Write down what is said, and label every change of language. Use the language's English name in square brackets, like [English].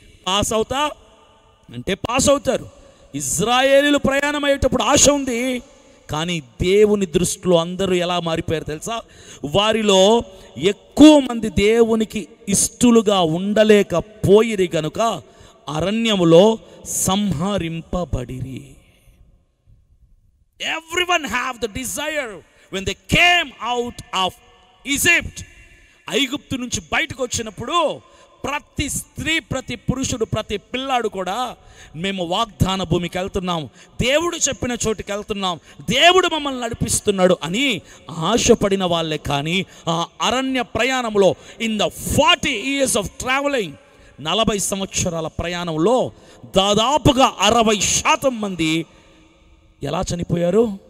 [Telugu] Pass అవుతా అంటే pass అవుతారు. ఇజ్రాయేలీలు ప్రయాణం అయ్యేటప్పుడు ఆశ ఉంది, కానీ దేవుని దృష్టిలో అందరూ ఎలా మారిపోయారు తెలుసా? వారిలో ఎక్కువ మంది దేవునికి ఇష్టలుగా ఉండలేకపోయిరి గనుక అరణ్యములో సంహరింపబడిరి. [English] Everyone have the desire when they came out of Egypt. [Telugu] ఐగుప్తు నుంచి బయటకు వచ్చినప్పుడు ప్రతి స్త్రీ, ప్రతి పురుషుడు, ప్రతి పిల్లాడు కూడా మేము వాగ్దాన భూమికి వెళ్తున్నాం, దేవుడు చెప్పిన చోటుకి వెళ్తున్నాం, దేవుడు మమ్మల్ని నడిపిస్తున్నాడు అని ఆశపడిన వాళ్ళే. కానీ ఆ అరణ్య ప్రయాణంలో [English] in the 40 years of travelling, [Telugu] 40 సంవత్సరాల ప్రయాణంలో దాదాపుగా 60% మంది ఎలా చనిపోయారు?